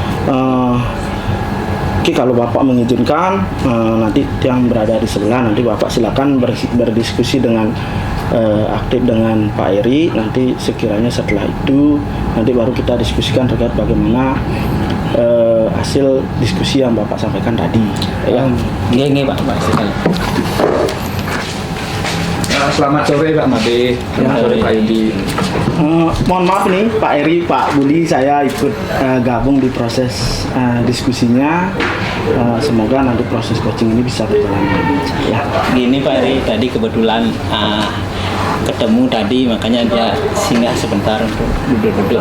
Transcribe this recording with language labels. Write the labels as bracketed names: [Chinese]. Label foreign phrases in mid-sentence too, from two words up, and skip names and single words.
[Indonesian] Oke, kalau Bapak mengizinkan, nanti yang berada di sebelah nanti Bapak silakan berdiskusi dengan aktif dengan Pak Eri. Nanti sekiranya setelah itu nanti baru kita diskusikan terkait bagaimana hasil diskusi yang Bapak sampaikan tadi. Ya. Nggih Pak, sekali. Selamat sore Pak Made. Selamat sore Pak Yudi. Mohon maaf nih Pak Eri, Pak Budi, saya ikut gabung di proses diskusinya. Semoga nanti proses coaching ini bisa berjalan dengan lancar. Ya. Gini Pak Eri, tadi kebetulan ketemu tadi, makanya dia singgah sebentar untuk duduk-duduk.